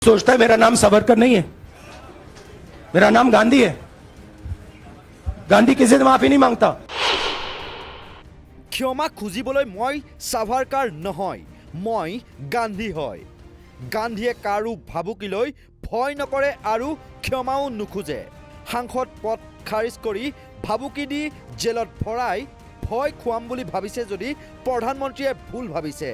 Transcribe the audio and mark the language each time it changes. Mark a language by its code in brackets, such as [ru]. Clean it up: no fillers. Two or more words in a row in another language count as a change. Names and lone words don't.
[hi] सोचता है मेरा नाम सावरकर नहीं है, मेरा नाम गांधी है। गांधी किसी से माफी नहीं मांगता। [as] क्षमा खुजिবলৈ মই সাভাৰকাৰ নহয়, মই গান্ধী হয়। গান্ধীয়ে কাৰো ভাবুকিলৈ ভয় নকৰে আৰু ক্ষমাও নুখুজে। সাংসদ পদ খাৰিজ কৰি ভাবুকি দি জেলত ভৰাই ভয় খুৱাম বুলি ভাবিছে যদি প্ৰধানমন্ত্ৰীয়ে ভুল ভাবিছে।